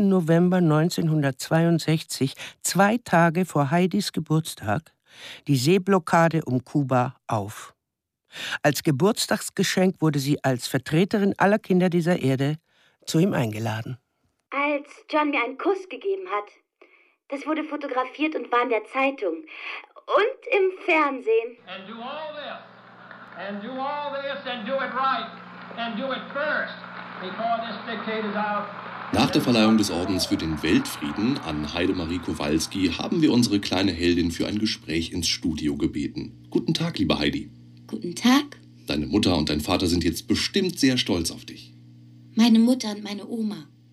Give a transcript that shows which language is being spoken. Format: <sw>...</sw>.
<de>November 1962, zwei Tage vor Heidis Geburtstag, die Seeblockade um Kuba auf. Als Geburtstagsgeschenk wurde sie als Vertreterin aller Kinder dieser Erde zu ihm eingeladen. Als John mir einen Kuss gegeben hat, das wurde fotografiert und war in der Zeitung und im Fernsehen.</de> <en>And do all this. And do all this and do it right. And do it first. Before this decade is out.</en> <de>Nach der Verleihung des Ordens für den Weltfrieden an Heidemarie Kowalski haben wir unsere kleine Heldin für ein Gespräch ins Studio gebeten. Guten Tag, liebe Heidi. Guten Tag. Deine Mutter und dein Vater sind jetzt bestimmt sehr stolz auf dich. Meine Mutter und meine Oma.</de>